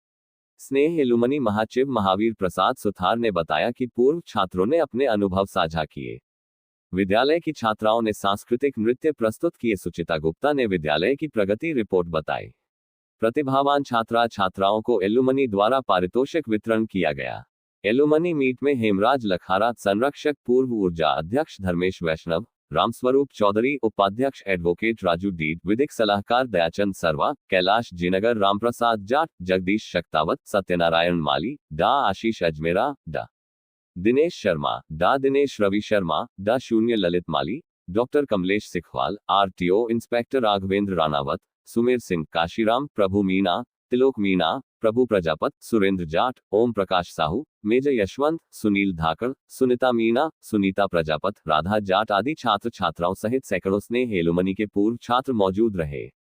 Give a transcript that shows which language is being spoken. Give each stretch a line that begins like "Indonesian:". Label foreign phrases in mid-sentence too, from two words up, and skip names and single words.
Hindi: स्नेह एलुमनी महाचिव महावीर प्रसाद सुथार ने बताया कि पूर्व छात्रों ने अपने अनुभव साझा किए। विद्यालय की छात्राओं ने सांस्कृतिक नृत्य प्रस्तुत किए। सुचिता गुप्ता ने विद्यालय की प्रगति रिपोर्ट बताई। प्रतिभावान छात्रा छात्राओं को एलुमनी द्वारा पारितोषिक वितरण किया गया।
English: alumni meet
Hindi: में हेमराज लखारा संरक्षक पूर्व ऊर्जा अध्यक्ष धर्मेश वैष्णव रामस्वरूप चौधरी उपाध्यक्ष एडवोकेट राजू डीड विधिक सलाहकार दयाचंद सरवा कैलाश जिनगर रामप्रसाद जाट जगदीश शक्तावत सत्यनारायण माली डा आशीष अजमेरा डा दिनेश शर्मा डा दिनेश रवि शर्मा डा शून्य ललित माली डॉक्टर कमलेश सिखवाल
English: RTO inspector
Hindi: राघवेंद्र राणावत सुमेर सिंह काशीराम प्रभु मीना तिलोक मीना प्रभु प्रजापत सुरेंद्र जाट ओम प्रकाश साहू मेजर यशवंत सुनील धाकड़ सुनीता मीना सुनीता प्रजापत राधा जाट आदि छात्र छात्राओं सहित सैकड़ों स्नेह एलुमनी के पूर्व छात्र मौजूद रहे।